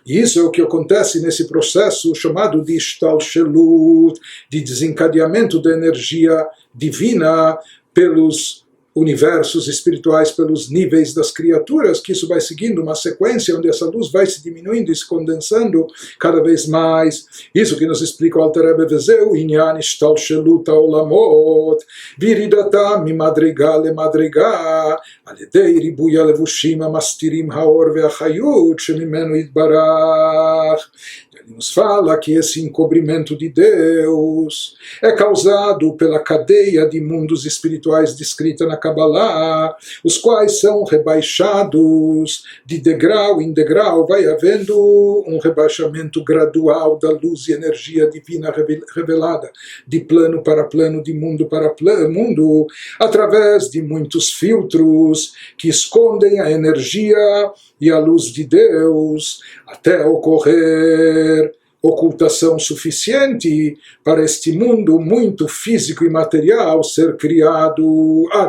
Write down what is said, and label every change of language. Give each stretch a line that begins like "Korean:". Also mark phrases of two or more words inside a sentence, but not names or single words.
Portuguese: E isso é o que acontece nesse processo chamado de Ishtalshelut, de desencadeamento da energia divina pelos universos espirituais, pelos níveis das criaturas, que isso vai seguindo uma sequência onde essa luz vai se diminuindo e se condensando cada vez mais. Isso que nos explica o Alter Rebbe,
Hebrew: וזהו עניין השתלשלות העולמות וירידתם ממדרגה למדרגה על ידי ריבוי הלבושים המסתירים האור והחיות שממנו יתברך.
Portuguese: Ele nos fala que esse encobrimento de Deus é causado pela cadeia de mundos espirituais descrita na Kabbalah, os quais são rebaixados de degrau em degrau, vai havendo um rebaixamento gradual da luz e energia divina revelada, de plano para plano, de mundo para mundo, através de muitos filtros que escondem a energia e a luz de Deus, até ocorrer ocultação suficiente para este mundo muito físico e material ser criado.